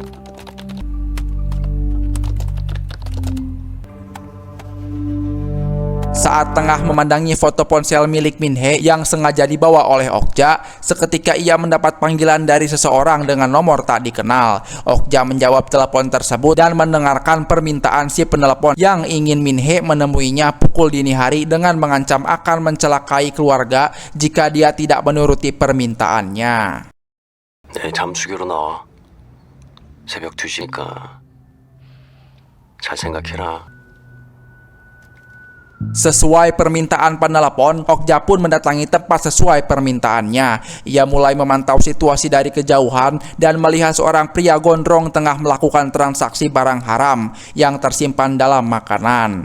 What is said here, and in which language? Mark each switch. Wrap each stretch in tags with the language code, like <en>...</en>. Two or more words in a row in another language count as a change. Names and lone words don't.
<id>Saat tengah memandangi foto ponsel milik Minhe yang sengaja dibawa oleh Okja, seketika ia mendapat panggilan dari seseorang dengan nomor tak dikenal. Okja menjawab telepon tersebut dan mendengarkan permintaan si penelepon yang ingin Minhe menemuinya pukul dini hari dengan mengancam akan mencelakai keluarga jika dia tidak menuruti permintaannya.</id> <ko>내일 잠수교로 나와. 새벽 2시니까 잘 생각해라.</ko> <id>Sesuai permintaan penelepon, Okja pun mendatangi tempat sesuai permintaannya. Ia mulai memantau situasi dari kejauhan dan melihat seorang pria gondrong tengah melakukan transaksi barang haram yang tersimpan dalam makanan.</id>